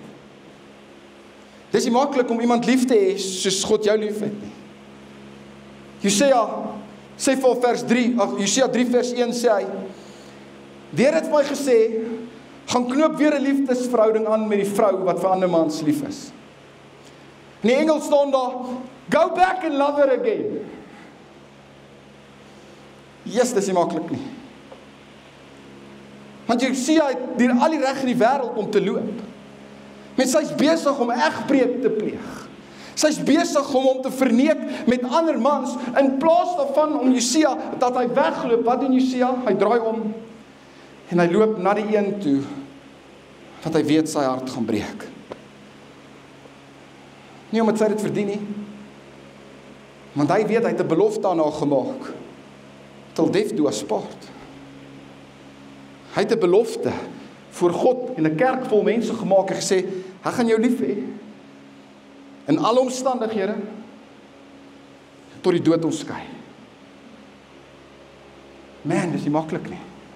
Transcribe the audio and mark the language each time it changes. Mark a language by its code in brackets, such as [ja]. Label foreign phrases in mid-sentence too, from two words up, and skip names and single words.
[af] Dit is nie maklik om iemand lief te hê, soos God jou lief het nie. Josia sê vir vers 3, Josia 3 vers 1 sê hy, die Here het vir my gesê, gaan knoop weer 'n liefdesverhouding aan met die vrou wat vir ander mans lief is. In die Engels staan daar, [en] go back and love her again. [af] Yes, dis nie maklik nie. Want jy sien hy het al die reg in die wêreld om te loop. Met sy's besig om egbreek te pleeg. Sy's besig om hom te verneek met ander mans, in plaas daarvan om Josia, dat hy wegloop. Wat doen Josia? Hy draai om, en hy loop na die een toe, want hy weet sy hart gaan breek. Nie omdat sy dit verdien nie, want hy weet, hy het 'n belofte aan haar gemaak, [en] till death do us part. [af] Hy het 'n belofte voor God en 'n kerk vol mense gemaak en gesê, hy gaan jou lief hê, in alle omstandighede, tot die dood ons skei. Man, dis nie maklik nie.